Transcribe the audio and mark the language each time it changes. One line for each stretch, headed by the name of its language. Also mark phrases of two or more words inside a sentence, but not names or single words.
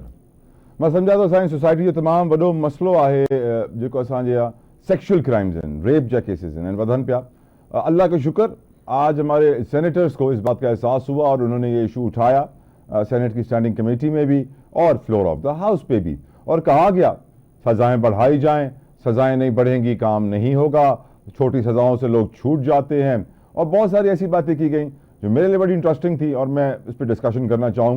Sindhi: मां सम्झा थो असांजी सोसाइटी जो तमामु वॾो मसइलो आहे जेको असांजे
English: sexual crimes
Sindhi: आहिनि, रेप जा केसेस आहिनि, वधनि पिया।
Urdu: اللہ کا شکر آج ہمارے سینیٹرز کو اس بات کا احساس ہوا اور انہوں نے یہ ایشو اٹھایا سینیٹ کی
English: standing committee
Urdu: میں بھی اور
English: floor of the house
Urdu: پہ بھی، اور کہا گیا سزائیں بڑھائی جائیں، سزائیں نہیں بڑھیں گی کام نہیں ہوگا، چھوٹی سزاؤں سے لوگ چھوٹ جاتے ہیں، اور بہت ساری ایسی باتیں کی گئی جو میرے لیے بڑی انٹرسٹنگ تھی اور میں اس پر ڈسکشن کرنا چاہوں گا.